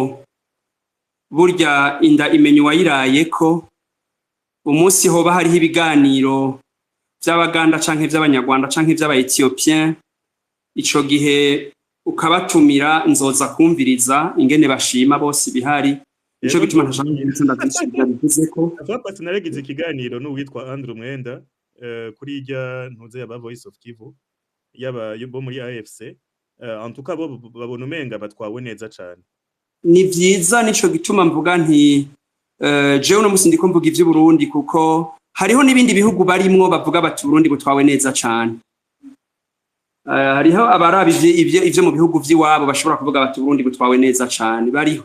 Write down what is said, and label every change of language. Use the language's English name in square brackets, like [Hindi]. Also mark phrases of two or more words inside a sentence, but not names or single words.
[Rundi] burya inda imenya uwayirayeko umunsi hoba hariho ibiganiro vy'abaganda canke vy'abanyarwanda canke vy'abaethiopien ico gihe ukabatumira nzoza kumviriza ingene bashima bose bihari nico bituma ntashaka gutsinda bivuzeko Afapasi naregize ikiganiro n'uwitwa Andrew Mwenda kuri irya ntuze yaba Voice of Kivu yaba bo muri AFC [French] en tout cas [Rundi] bo babona umenga batwawe neza cane. Ni vyiza nico gituma mvuga nti jewe no musi ndiko mvuga ivyo Burundi kuko hariho n'ibindi bihugu barimwo bavuga bati Burundi butwawe neza cane. Hariho abarabi ivyo mu bihugu vy'iwabo bashobora kuvuga bati Burundi butwawe neza cane bariho.